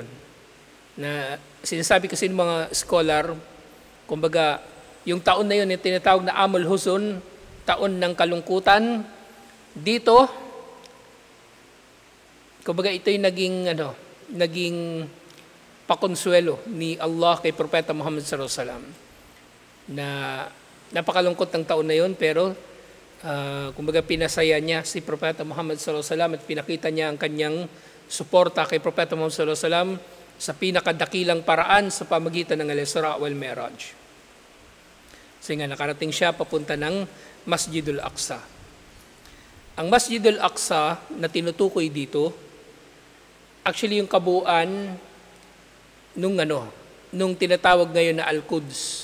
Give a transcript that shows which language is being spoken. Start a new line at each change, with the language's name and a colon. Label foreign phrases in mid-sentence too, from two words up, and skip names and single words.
Filipino: Na sinasabi kasi ng mga scholar, kumbaga, yung taon na yun, yung tinatawag na
Arabic: عام الحزن,
Filipino: taon ng kalungkutan, dito, kumbaga ito yung naging pakonsuelo ni Allah kay Propeta Muhammad
Arabic: صلى الله عليه وسلم
Filipino: na napakalungkot ng taon na yon, pero kumbaga pinasaya niya si Propeta Muhammad
Arabic: صلى الله عليه وسلم
Filipino: at pinakita niya ang kanyang suporta kay Propeta Muhammad
Arabic: صلى الله عليه وسلم
Filipino: sa pinakadakilang paraan sa pamagitan ng Al-Isra wal Mi'raj. Kasi nga nakarating siya papunta ng Masjidul Aqsa. Ang Masjidul Aqsa na tinutukoy dito, actually yung kabuuan nung tinatawag ngayon na Al-Quds.